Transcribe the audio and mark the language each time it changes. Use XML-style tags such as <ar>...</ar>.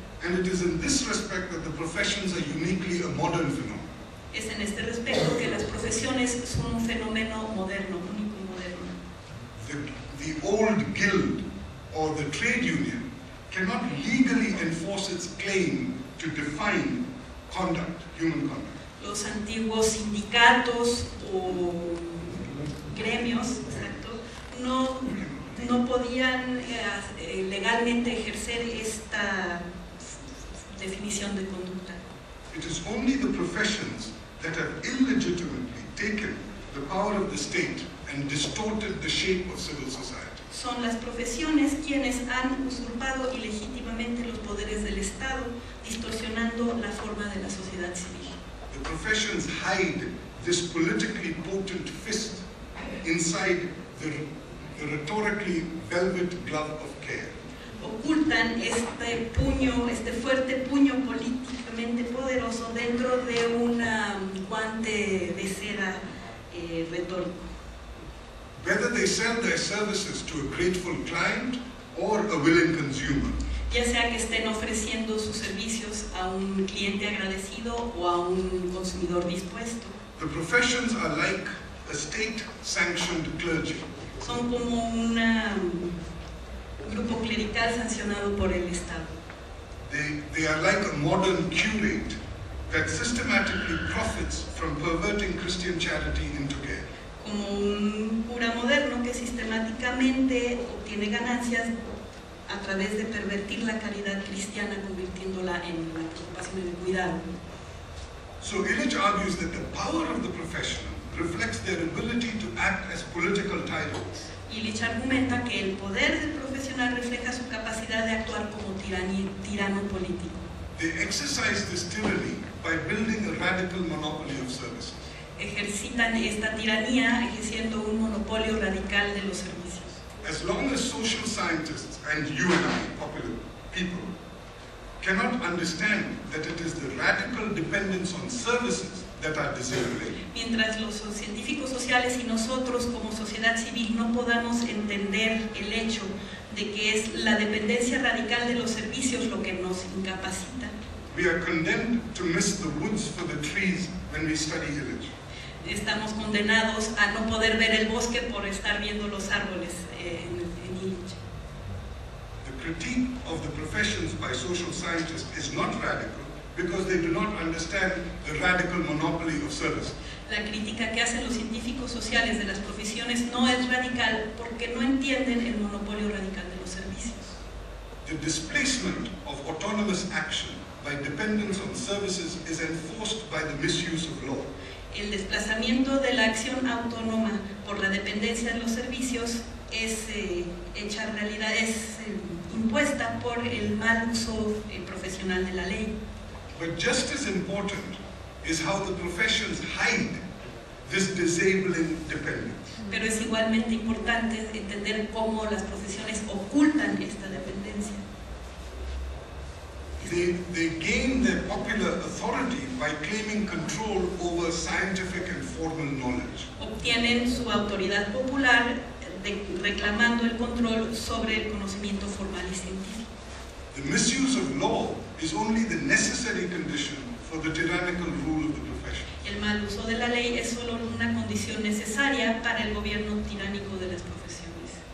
<en>And it is in this respect that the professions are uniquely a modern phenomenon.</en> <es>Es en este respecto que las profesiones son un fenómeno moderno, único y moderno.</es> <en>The old guild or the trade union cannot legally enforce its claim to define conduct, human conduct.</en> <es>Los antiguos sindicatos o gremios, exacto, no podían legalmente ejercer esta definición de conducta.</es> <en>It is only the professions that have illegitimately taken the power of the state and distorted the shape of civil society.</en> <es>Son las profesiones quienes han usurpado ilegítimamente los poderes del Estado, distorsionando la forma de la sociedad civil.</es> <en>The professions hide this politically potent fist inside the rhetorically velvet glove of care.</en> <es>Ocultan este fuerte puño políticamente poderoso dentro de un guante de seda retórico.</es> <en>Whether they sell their services to a grateful client or a willing consumer.</en> <es>Ya sea que estén ofreciendo sus servicios a un cliente agradecido o a un consumidor dispuesto.</es> <en>The professions are like a state-sanctioned clergy.</en> <es>Son como un grupo clerical sancionado por el Estado.</es> <en>They are like a modern curate that systematically profits from perverting Christian charity into care.</en> <es>Como un cura moderno que sistemáticamente obtiene ganancias a través de pervertir la caridad cristiana, convirtiéndola en la preocupación y el cuidado.</es> <en>So Illich argues that the power of the professional reflects their ability to act as political tyrants.</en> <es>Illich argumenta que el poder del profesional refleja su capacidad de actuar como tirano político.</es> <en>They exercise this tyranny by building a radical monopoly of services.</en> <es>Ejercitan esta tiranía ejerciendo un monopolio radical de los servicios.</es> <en>As long as social scientists and you and I, popular people, cannot understand that it is the radical dependence on services that are disabling.</en> <es>Mientras los científicos sociales y nosotros como sociedad civil no podamos entender el hecho de que es la dependencia radical de los servicios lo que nos incapacita.</es> <en>We are condemned to miss the woods for the trees when we study Illich.</en> <es>Estamos condenados a no poder ver el bosque por estar viendo los árboles en Illich.</es> <en>The critique of the professions by social scientists is not radical because they do not understand the radical monopoly of service.</en> <es>La crítica que hacen los científicos sociales de las profesiones no es radical porque no entienden el monopolio radical de los servicios.</es> <en>The displacement of autonomous action by dependence on services is enforced by the misuse of law.</en> <es>El desplazamiento de la acción autónoma por la dependencia de los servicios es hecha realidad, es impuesta por el mal uso profesional de la ley.</es> <en>But just as important is how the professions hide this disabling dependence.</en> <es>Pero es igualmente importante entender cómo las profesiones ocultan esta dependencia.</es> <en>They gain their popular authority by claiming control over scientific and formal knowledge.</en> <es>Obtienen su autoridad popular reclamando el control sobre el conocimiento formal y científico.</es> <en>The misuse of law is only the necessary condition for the tyrannical rule of the profession.</en> <es>El mal uso de la ley es solo una condición necesaria para el gobierno tiránico de las profesiones.</es>